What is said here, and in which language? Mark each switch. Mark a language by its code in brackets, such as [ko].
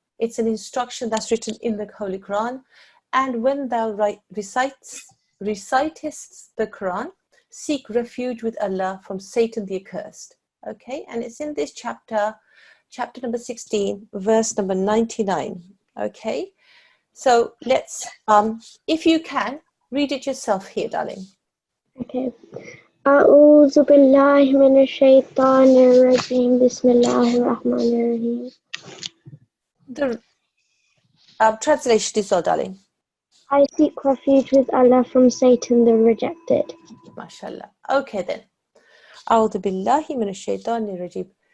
[en] It's an instruction that's written in the Holy Quran. And when thou recitest the Quran, seek refuge with Allah from Satan the accursed. Okay, and it's in this chapter number 16, verse number 99. Okay, so let's, if you can, read it yourself here, darling. Okay. [ar] أعوذ بالله من الشيطان الرجيم بسم الله الرحمن الرحيم. [en] The translation is all, darling. I seek refuge with Allah from Satan the rejected. MashaAllah. Okay then. [ar] أعوذ بالله من الشيطان الرجيم.